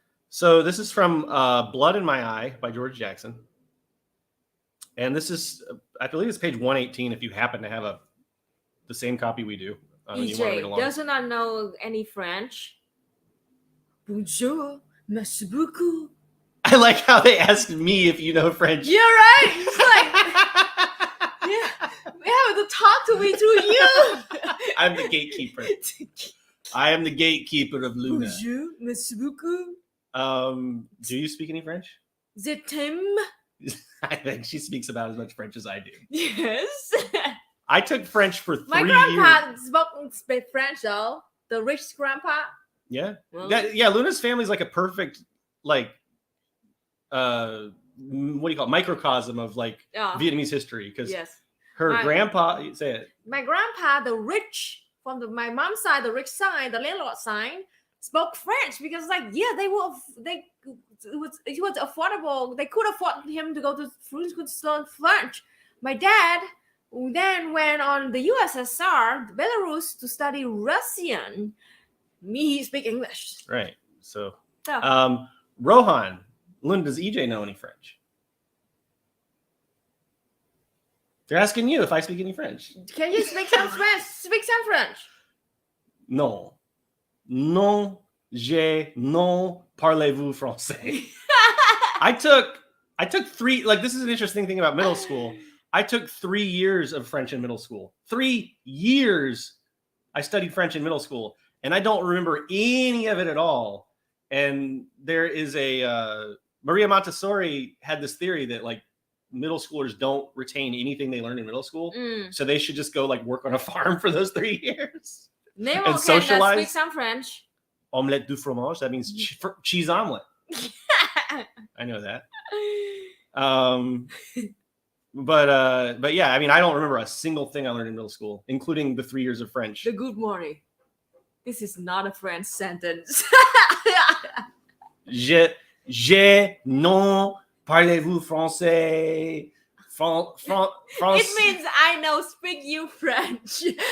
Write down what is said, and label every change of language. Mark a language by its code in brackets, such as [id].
[en] So this is from Blood in My Eye by George Jackson. And this is, I believe it's page 118 if you happen to have the same copy we do. And you want to read along. does not know any French. [fr] Bonjour, merci beaucoup. [en] I like how they asked me if you know French. You're right. It's like, yeah, we have to talk to me through you. I'm the gatekeeper. I am the gatekeeper of Luna. [fr] Bonjour, merci beaucoup. [en] Do you speak any French? [fr] Je t'aime. [en] I think she speaks about as much French as I do. Yes. I took French for 3 My years. grandpa spoke French though. The rich grandpa. Yeah. Well, Yeah, Luna's family's like a perfect, like, what do you call it? Microcosm of like Vietnamese history. Because yes. her grandpa, say it. My grandpa, the rich from my mom's side, the rich side, the landlord side, spoke French because like it was affordable. They could afford him to go to French school to learn French. My dad then went on the USSR, Belarus, to study Russian. Me, he speak English. Right. So, Rohan, Luna, does EJ know any French? They're asking you if I speak any French. Can you speak some French? Speak some French. [fr] Non. Non, non parlez-vous français. [en] I took 3, like, this is an interesting thing about middle school. I took 3 years of French in middle school. 3 years I studied French in middle school, and I don't remember any of it at all. And there is Maria Montessori had this theory that like middle schoolers don't retain anything they learned in middle school. So they should just go like work on a farm for those 3 years. Nemo and socialize. Speak some French. [fr] Omelette du fromage. [en] That means cheese omelet. I know that. But yeah, I mean, I don't remember a single thing I learned in middle school, including the 3 years of French. The good morning. This is not a French sentence. [fr] Je non parlez-vous français? [en] It means I know speak you French.